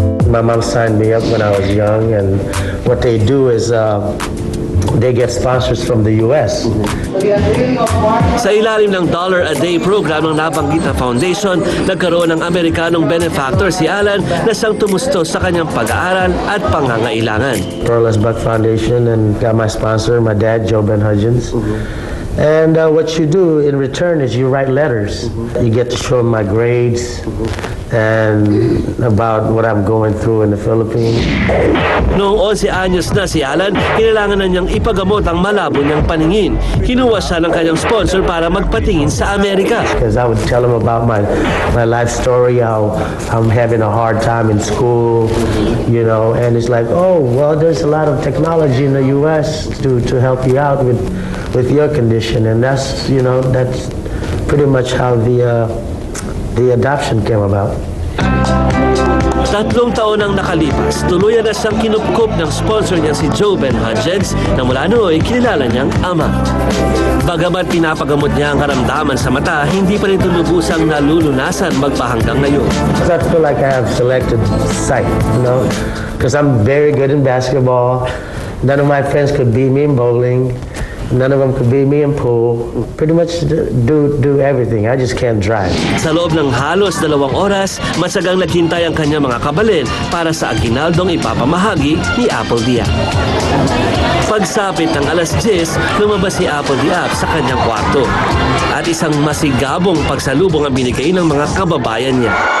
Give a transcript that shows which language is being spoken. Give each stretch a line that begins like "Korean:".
English: My mom signed me up when I was young, and what they do is they get sponsors from the U.S.
Filipino: Sa ilalim ng $1 a day program ng nabanggit na foundation, nagkaroon ng Amerikanong benefactor si Alan na siyang tumustos sa kanyang pag-aaral at pangangailangan.
English: Pearl S. Buck Foundation, and got my sponsor, my dad, Joe Ben Hudgens. And what you do in return is you write letters. You get to show them my grades and about what I'm going through in the Philippines.
Filipino: Noong 11 anyos na si Alan, kailangan na niyang ipagamot ang malabo niyang paningin. Kinuha siya ng kanyang sponsor para magpatingin sa Amerika.
English: Because I would tell him about my life story, how I'm having a hard time in school, you know, and it's like, oh, well, there's a lot of technology in the U.S. to help you out with your condition, and that's, you know, that's pretty much how the adoption came about.
Filipino: 3 taon ang nakalipas, tuluyan na siyang kinupkup ng sponsor niya si Joe Ben Hudgens na mula nooy kinilala niyang ama. Bagamat pinapagamot niya ang karamdaman sa mata, hindi pa rin tulubusang nalulunasan magpahanggang ngayon.
English: I feel like I have selected sight, you know, because I'm very good in basketball. None of my friends could beat me in bowling. None of them could beat me in pool. Pretty much do everything. I just can't drive.
Filipino: Sa loob ng halos 2 oras, masagang naghintay ang kanyang mga kabalin para sa aginaldong ipapamahagi ni Applediap. Pagsapit ng alas 10, lumabas si Applediap sa kanyang kwarto. At isang masigabong pagsalubong ang binigay ng mga kababayan niya.